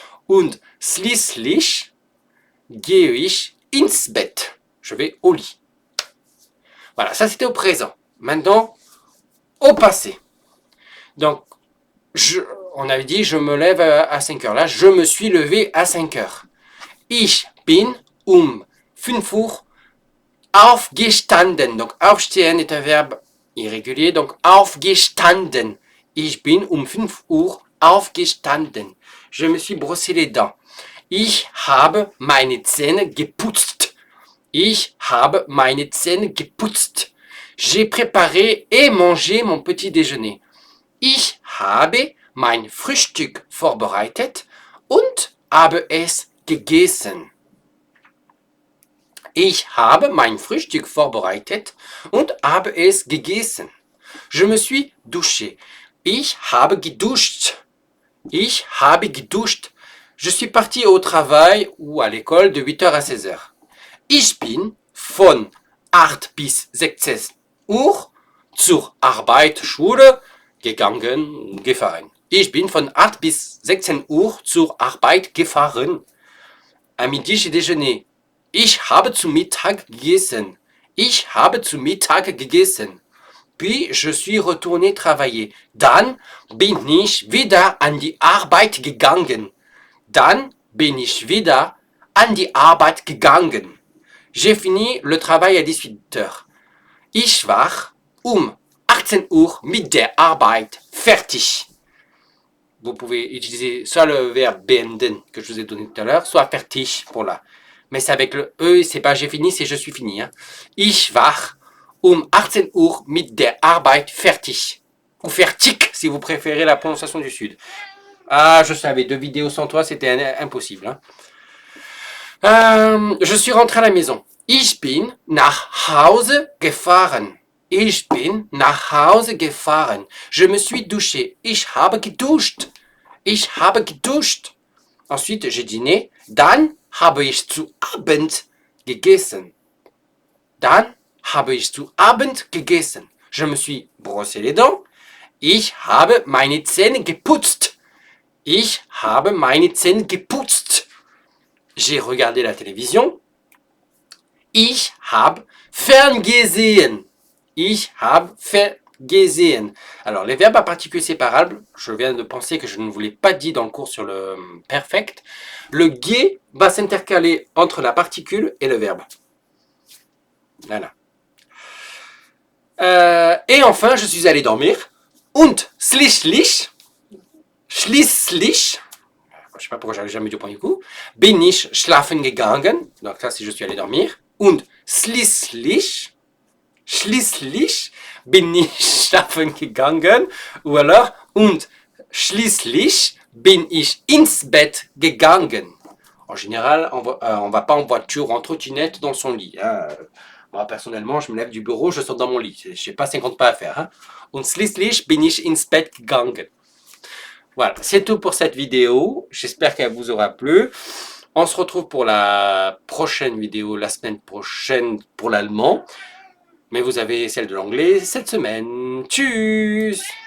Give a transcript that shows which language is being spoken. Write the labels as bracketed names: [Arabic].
[German] Und schließlich gehe ich ins Bett. [French] Je vais au lit. Voilà, ça c'était au présent. Maintenant, au passé. Donc, on avait dit, je me lève à 5 heures. Là, je me suis levé à 5 heures. [German] Ich bin 5 Uhr aufgestanden. [French] Donc, aufstehen est un verbe irrégulier. [German] Donc, aufgestanden. Ich bin 5 Uhr aufgestanden. [French] Je me suis brossé les dents. [German] Ich habe meine Zähne geputzt. Ich habe meine Zähne geputzt. [French] J'ai préparé et mangé mon petit déjeuner. [German] Ich habe mein Frühstück vorbereitet und habe es gegessen. Ich habe mein Frühstück vorbereitet und habe es gegessen. [French] Je me suis douché. [German] Ich habe geduscht. Ich habe geduscht. [French] Je suis parti au travail ou à l'école de 8h à 16h. [German] Ich bin von 8 bis 16 Uhr zur Arbeit, Schule gefahren. Ich bin von 8 bis 16 Uhr zur Arbeit gefahren. [French] À midi, j'ai déjeuné. [German] Ich habe zu Mittag gegessen. Ich habe zu Mittag gegessen. [French] Puis, je suis retourné travailler. [German] Dann bin ich wieder an die Arbeit gegangen. Dann bin ich wieder an die Arbeit gegangen. [French] J'ai fini le travail à 18 heures. [German] Ich war 18 Uhr mit der Arbeit fertig. [French] Vous pouvez utiliser soit le verbe beenden que je vous ai donné tout à l'heure, soit fertig pour là. Mais c'est avec le E, c'est pas j'ai fini, c'est je suis fini. Hein. [German] Ich war 18 Uhr mit der Arbeit fertig. [French] Ou fertig, si vous préférez la prononciation du Sud. Ah, je savais, 2 vidéos sans toi, c'était impossible. Hein. Je suis rentré à la maison. [German] Ich bin nach Hause gefahren. Ich bin nach Hause gefahren. [French] Je me suis douché. [German] Ich habe geduscht. Ich habe geduscht. [French] Ensuite, j'ai dîné. [German] Dann habe ich zu Abend gegessen. Dann habe ich zu Abend gegessen. [French] Je me suis brossé les dents. [German] Ich habe meine Zähne geputzt. Ich habe meine Zähne geputzt. [French] J'ai regardé la télévision. [German] Ich habe ferngesehen. Ich habe ferngesehen. [French] Alors, les verbes à particules séparables, je viens de penser que je ne vous l'ai pas dit dans le cours sur le perfect. Le ge va s'intercaler entre la particule et le verbe. Voilà. Et enfin, je suis allé dormir. [German] Und schließlich, [French] je ne sais pas pourquoi j'avais jamais dit au point du coup. [German] Bin ich schlafen gegangen. [French] Donc ça, c'est je suis allé dormir. [German] Und schließlich, schließlich bin ich schlafen gegangen. [French] Ou alors, [German] und schließlich bin ich ins Bett gegangen. [French] En général, on va pas en voiture, en trottinette dans son lit. Hein. Moi, personnellement, je me lève du bureau, je sors dans mon lit. Je n'ai pas 50 pas à faire. Hein. [German] Und schließlich bin ich ins Bett gegangen. [French] Voilà, c'est tout pour cette vidéo. J'espère qu'elle vous aura plu. On se retrouve pour la prochaine vidéo, la semaine prochaine pour l'allemand. Mais vous avez celle de l'anglais cette semaine. Tchuss!